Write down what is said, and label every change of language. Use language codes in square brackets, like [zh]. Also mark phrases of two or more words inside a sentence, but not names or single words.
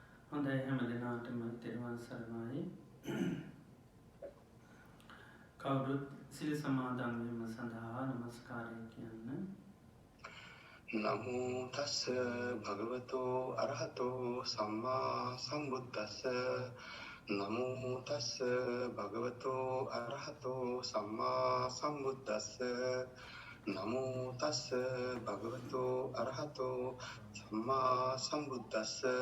[si] හොඳයි හැම දෙනාටම තෙරුවන් සරණයි. කවුරුත් සිල් සමාදන් වීම සඳහා නමස්කාරය කියන්න. [pi] නමෝ තස්ස භගවතෝ අරහතෝ සම්මා සම්බුද්දස්ස. නමෝ තස්ස භගවතෝ අරහතෝ සම්මා සම්බුද්දස්ස. නමෝ තස්ස භගවතෝ අරහතෝ සම්මා සම්බුද්දස්ස.